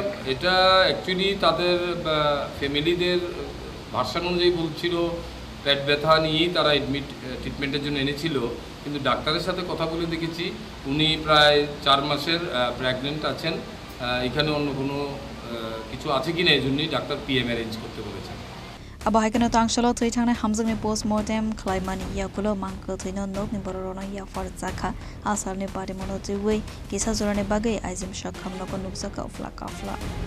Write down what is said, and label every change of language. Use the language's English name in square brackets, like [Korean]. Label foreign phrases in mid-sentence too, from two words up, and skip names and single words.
[Bangla] এটা অ্যাকচুয়ালি তাদের ফ্যামিলিদের ভার্সন অনুযায়ী বলছিল পেট ব্যথা নিয়েই তারা ট্রিটমেন্টের জন্য এনেছিল, কিন্তু ডাক্তারের সাথে কথা বলে দেখেছি উনি প্রায় 4 মাসের প্রেগনেন্ট আছেন। এখানে অন্য কোনো কিছু আছে কিনা এই জন্যই ডাক্তার [English] PM arrange [Bangla] করতে বলেছেন। [Kok Borok] Abono tangshalo thui thang Hamjwk ni [English] post Mortem [Kok Borok] Khlainani Yakulo Mankheno Nokni Bororok Yakfar asal ni Patimung Twiwi kisah jorane bagwi IGM Sakham Nogo Nukjakha Tungphlamung.